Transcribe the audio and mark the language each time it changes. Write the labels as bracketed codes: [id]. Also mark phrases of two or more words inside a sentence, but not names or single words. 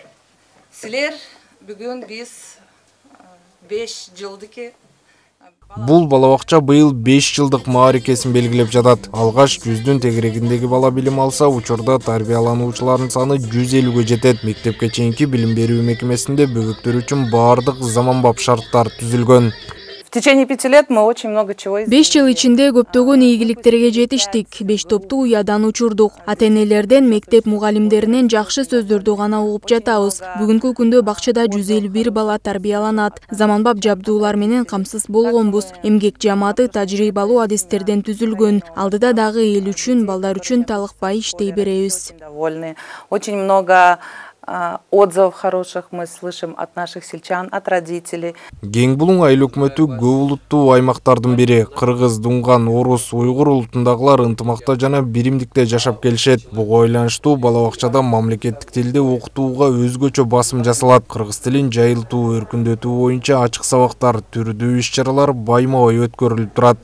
[ky] Силер бүгүн биз 5 жылдыки Бул бала бакча быйыл 5 жылдык мааракесин белгилеп жатат. Алгаш 100дүн тегерегиндеги бала билим алса, учурда тарбиялануучулардын саны 150ге жетет. Мектепке чейинки билим берүү мекемесинде бөбөктөр үчүн баардык заманбап шарттар түзүлгөн. [ru] В течение 5 лет мы очень много чего сделали. [ky] 5 жыл ичинде көптөгөн ийгиликтерге жетиштик. 5 топту уядан учурдук. Ата-энелерден, мектеп мугалимдеринен жакшы сөздөрдү гана угуп жатабыз. Бүгүнкү күндө бакчада 151 бала тарбияланат. Заманбап жабдуулар менен камсыз болгонбуз. Эмгек жамааты тажрыйбалуу адистерден түзүлгөн. Алдыда дагы эл үчүн, балдар үчүн талыкпай иштей беребиз. [ru] Очень много отзывов хороших мы слышим от наших сельчан, от родителей. [ky] Кең Булуң айыл өкмөтү көп улуттуу аймактардын бири. Кыргыз, дуңган, орус, уйгур улутундагылар ынтымакта жана биримдикте жашап келишет. Буга байланыштуу бала бакчада мамлекеттик тилде окутууга өзгөчө басым жасалат. Кыргыз тилин жайылтуу, өркүндөтүү боюнча ачык сабактар, түрдүү иш-чаралар байма-бай өткөрүлүп турат.